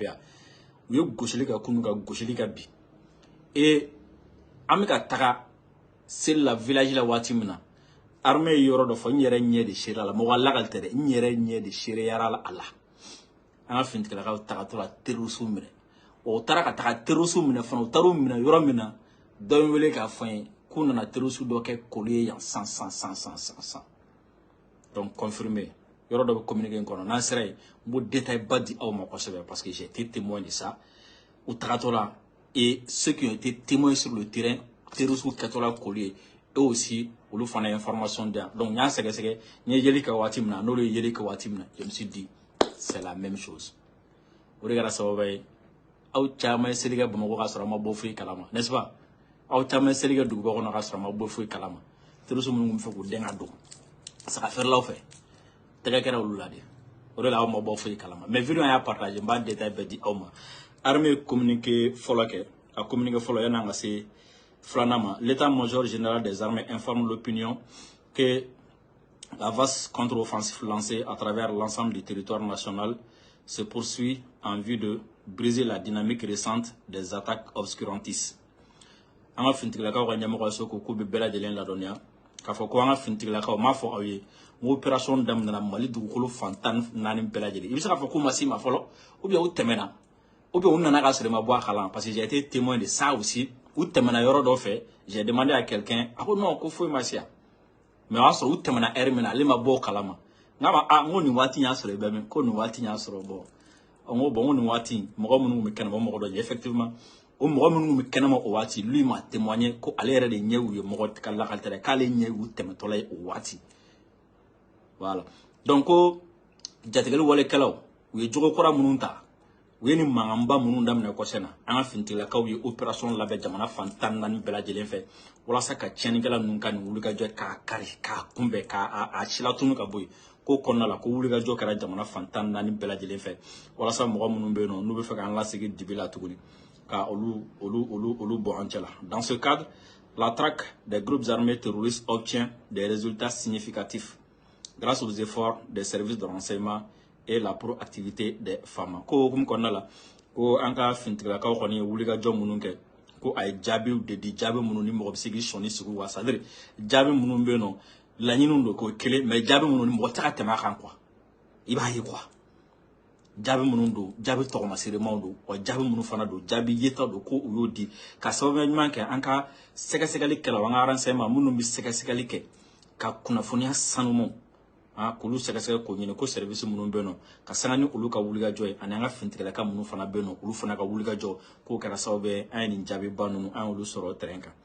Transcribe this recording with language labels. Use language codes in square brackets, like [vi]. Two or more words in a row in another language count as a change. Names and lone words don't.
[bm] yan u ye gosili kɛ kunu ka gosili kɛ bi an bɛ ka taga seli la village la waati min na armée ye yɔrɔ dɔ fɔ n yɛrɛ ɲɛ de serera a la mɔgɔ lagali tɛ dɛ n yɛrɛ ɲɛ de sereyara a la an ka finitigilakaw tagatɔ la terroriste minɛ o taara ka taga terroriste minɛ fana u taar'u minɛ yɔrɔ min na dɔ ye wele k'a fɔ n ye k'u nana terroriste dɔ kɛ koli ye yan san [fr] donc confirmé [bm] yɔrɔ dɔ bɛ communiqué in kɔnɔ n'an sera yen n b'o détail ba di aw ma kosɛbɛ [fr] parce que j'ai été témoin de ça [bm] u tagatɔ la [fr] et ceux qui ont été témoins sur le terrain [bm] terroriste kɛtɔ la koli ye [fr] eux aussi [bm] olu fana information di yan donc n y'a sɛgɛsɛgɛ n ye yeli kɛ waati min na n'olu ye yeli kɛ waati min na [fr] je me suis dit c'est la même chose [bm] o de kɛra sababu ye aw caman seliga Bamakɔ ka sɔrɔ ma bɔ foyi kalama, [fr] n'est-ce pas? [bm] Aw caman seliga duguba kɔnɔ ka sɔrɔ ma bɔ foyi kalama. Terrorisme minnu bɛ fɛ k'u den ka don saga feerelaw fɛ tɛgɛ kɛra olu la de. O de la aw ma bɔ foyi kalama. [fr] Mais vidéo [bm] y'a partagé, n b'a détail bɛɛ di aw ma. [fr] Armée communiqué [bm] fɔlɔ kɛ, a communiqué fɔlɔ yan'an ka se filanan ma. [fr] L'état-major général des armées informe l'opinion que la vaste contre-offensive lancée à travers l'ensemble du territoire national se poursuit en vue de briser la dynamique récente des attaques obscurantistes. [bm] An ka fintigilakaw ka ɲɛmɔgɔ so ko k'u bɛ bɛɛ lajɛlen ladɔnniya k'a fɔ ko an ka fintigilakaw m'a fɔ aw ye n ko opération daminɛna Mali dugukolo fan 14 bɛɛ lajɛlen. I bɛ se k'a fɔ k'u ma s'i ma fɔlɔ [fr] ou bien [bm] u tɛmɛna [fr] ou bien [bm] u nana ka sɔrɔ i ma bɔ a kalan [fr] parce que j'ai été témoin de ça aussi. [bm] U tɛmɛna yɔrɔ dɔ fɛ, [fr] j'ai demandé à quelqu'un [bm] a ko non ko foyi ma se yan. Mais o y'a sɔrɔ u tɛmɛna heure min na ale ma bɔ o kalama. N k'a ma n ko nin waati y'a sɔrɔ i bɛ min ko nin waati y'a sɔrɔ bɔ. N ko bon n ko nin waati mɔgɔ minnu bɛ kɛnɛma mɔgɔ dɔ ye effectivement o mɔgɔ minnu bɛ kɛnɛma o waati [fr] lui m'a témoigné [bm] ko ale yɛrɛ de ɲɛ y'u ye mɔgɔ ka lakali tɛ dɛ k'ale ɲɛ y'u tɛmɛtɔla ye o waati. [fr] Voilà donc [bm] ko jatigɛli walekɛlaw u ye jogo kura minnu ta u ye nin mankanba minnu daminɛ kɔsɛbɛ na an ka fintigilakaw ye opération labɛn jamana fan 14 bɛɛ lajɛlen fɛ walasa ka tiɲɛnikɛla ninnu ka nin wulikajɔ k'a kari k'a kunbɛn k'a silatunu ka bɔ yen ko kɔnɔna la ko wulikajɔ kɛra jamana fan 14 bɛɛ lajɛlen fɛ walasa mɔgɔ minnu bɛ yen nɔ n'u bɛ fɛ k'an lasegin dibi la tuguni ka olu bɔ an cɛ la. [fr] Dans ce cadre, la traque des groupes armés terroristes obtient des résultats significatifs grâce aux efforts des services de renseignement et la proactivité des femmes. [bm] Ko hukum kɔnɔna la ko an ka fintigilakaw kɔni ye wulikajɔ minnu kɛ ko a ye jaabiw de di jaabi minnu ni mɔgɔ bɛ se k'i sɔnni sigi wa [fr] c'est à dire [bm] jaabi minnu bɛ yen nɔ laɲiniw don k'o kelen mais jaabi minnu ni mɔgɔ tɛ ka tɛmɛ a kan quoi i b'a ye quoi jaabi minnu don jaabi tɔgɔmaseremanw don wa jaabi minnu fana don jaabi yeta don ko u y'o di ka sababu ɲuman kɛ an ka sɛgɛsɛgɛli kɛlaw an ka renseignement minnu bɛ sɛgɛsɛgɛli kɛ ka kunnafoniya sanumanw k'olu sɛgɛsɛgɛ k'o ɲini ko service minnu bɛ yen nɔ ka sanga ni olu ka wulikajɔ ye ani an ka fintigilaka minnu fana bɛ yen nɔ olu fana ka wulikajɔ k'o kɛra sababu ye an ye nin jaabiba ninnu an y'olu sɔrɔ terrain kan.